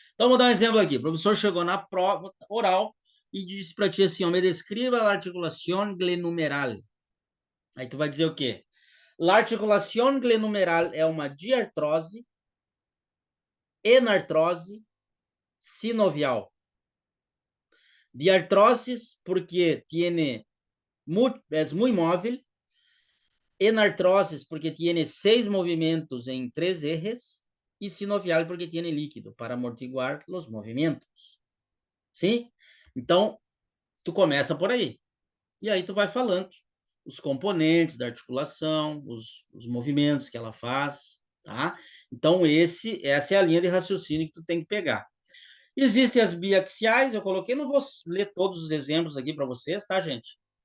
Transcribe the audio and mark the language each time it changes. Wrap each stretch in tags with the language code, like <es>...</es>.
<pt>Então, vou dar um exemplo aqui. O professor chegou na prova oral e disse para ti assim, ó, me descreva a articulação glenumeral. Aí tu vai dizer o quê? A articulação glenumeral é uma diartrose, enartrose, sinovial.</pt> <es>Diartrosis porque tiene es muy móvil, enartrosis porque tiene 6 movimentos en 3 ejes y sinovial porque tiene líquido para amortiguar los movimentos.</es> <pt>Sim? Então, tu começa por aí. E aí tu vai falando os componentes da articulação, os movimentos que ela faz, tá? Então, essa é a linha de raciocínio que tu tem que pegar. Existem as biaxiais, eu coloquei, não vou ler todos os exemplos aqui para vocês, tá, gente?</pt>